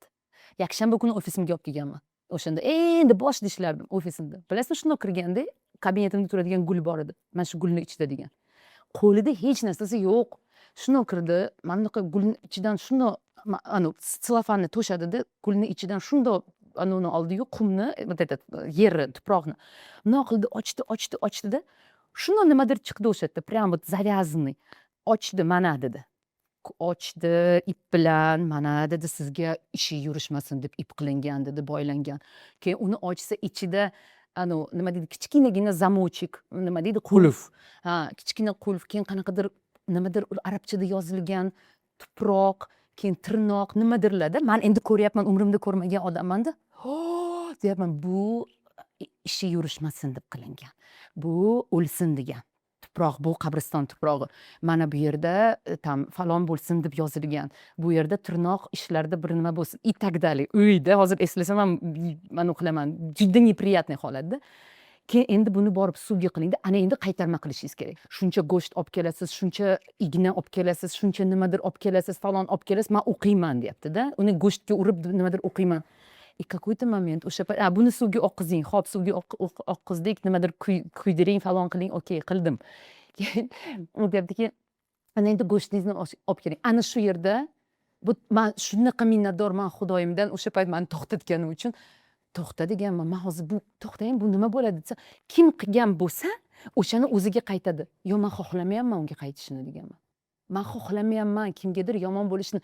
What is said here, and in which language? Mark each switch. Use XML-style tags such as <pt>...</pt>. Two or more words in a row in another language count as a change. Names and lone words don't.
<uz>Yakshanba kuni ofisimga olib kelganman. O'shanda endi boshida ishlardim ofisimda. Bilasizmi, shundoq kirganda kabinetimda turadigan gul bor edi. Mana shu gulning ichida degan. Qo'lida hech narsasi yo'q. shundoq kirdi mana bunaqa gulni ichidan shundoq sellofanni to'shadida gulni ichidan shundoq uni oldiyu qumni</uz> <ru>вот этот</ru> <uz>yerni tuproqni bundoq qildi ochdida shundoq nimadir chiqdi o'sha yerda</uz> <ru>прям вот завязанный</ru> <uz>ochdi mana dedi ochdi ip bilan mana dedi sizga ishi yurishmasin deb ip qilingan dedi boylangan keyin uni ochsa ichida nima deydi kichkinagina zamochik nima deydi qulf ha kichkina qulf keyin qanaqadir nimadir arabchada yozilgan tuproq keyin tirnoq nimadirlarda man endi ko'ryapman umrimda ko'rmagan odammanda deyapman bu ishi yurishmasin deb qilingan bu o'lsin degan tuproq bu qabriston tuprog'i mana bu yerda tam falon bo'lsin deb yozilgan bu yerda tirnoq ishlarda bir nima bo'lsin</uz> <ru>и так далее</ru> <uz>uyda hozir eslasam ham man qilaman juda неприятный holatda keyin endi buni borib suvga qilingda ana endi qaytarma qilishingiz kerak shuncha go'sht olib kelasiz shuncha igna olib kelasiz shuncha nimadir olib kelasiz falon olib kelasiz man o'qiyman deyaptida uni go'shtga urib nimadir o'qiyman</uz> <ru>и какой-то момент</ru> <uz>o'sha buni suvga oqqizing hop suvga oqqizdik nimadir kuydiring falon qiling okey qildim keyin u deyaptiki ana endi go'shtingizni olib keling ana shu yerda man shunaqa minnatdorman xudoyimdan o'sha payt mani to'xtatganim uchun to'xta deganman man hozir bu to'xtang bu nima bo'ladi desa kim qilgan bo'lsa o'shani o'ziga qaytadi yo man xohlamayapman unga qaytishini deganman man xohlamayapman kimgadir yomon bo'lishini</uz>